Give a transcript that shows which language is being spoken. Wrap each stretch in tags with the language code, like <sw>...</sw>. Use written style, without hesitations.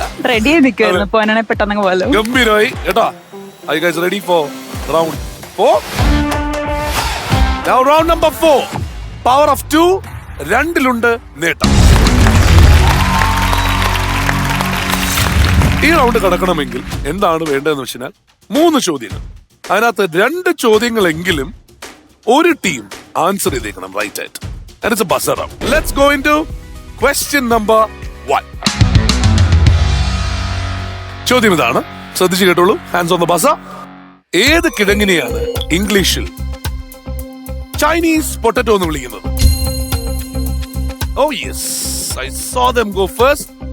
<ml>Ready ആയി നിൽക്കുമായിരുന്നു പോകാനാണെ പെട്ടെന്ന് പോലെ. ഗംഭീരമായി കേട്ടോ.</ml> <en>Are you guys ready for round 4? Now round number 4. Power of 2. 2 നേട്ടം.</en> <ml>ഈ റൗണ്ട് കടക്കണമെങ്കിൽ എന്താണ് വേണ്ടതെന്ന് വെച്ചാൽ 3 ചോദ്യങ്ങൾ. അതിനകത്ത് 2 ചോദ്യങ്ങളെങ്കിലും ഒരു ടീം ആൻസർ ചെയ്തേക്കണം റൈറ്റ് ആയിട്ട്.</ml> <en>And it's a buzzer round. Let's go into question number 1.</en> <ml>ചോദ്യം ഇതാണ്, ശ്രദ്ധിച്ചു കേട്ടോളൂ.</ml> <en>Hands on the buzzer.</en> <ml>ഏത് കിഴങ്ങിനെയാണ് ഇംഗ്ലീഷിൽ ചൈനീസ് പൊട്ടറ്റോ എന്ന് വിളിക്കുന്നത്?</ml> <en>Oh yes, I saw them go first.</en>